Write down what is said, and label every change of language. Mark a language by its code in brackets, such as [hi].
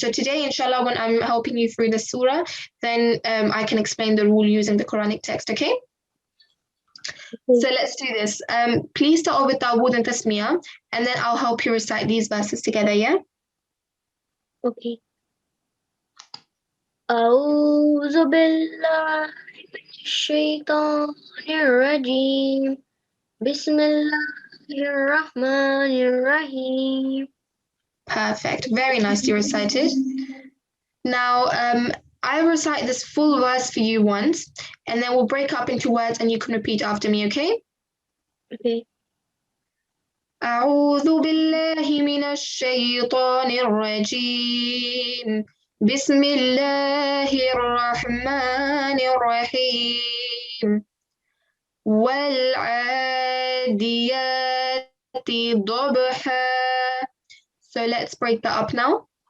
[en] So today, inshallah, when I'm helping you through the surah, then I can explain the rule using the Quranic text, okay? So let's do this. Please start off with Ta'awud and Tasmiyah, and then I'll help you recite these verses together, yeah? Okay. [ar] أعوذ بالله من الشيطان الرجيم بسم الله الرحمن الرحيم. [en] Perfect. Very nicely recited. Now, I'll recite this full verse for you once, and then we'll break up into words and you can repeat after me, okay? Okay. [ar] أعوذ بالله من الشيطان الرجيم بسم الله الرحمن الرحيم والعاديات ضبحا. [en] So let's break that up now.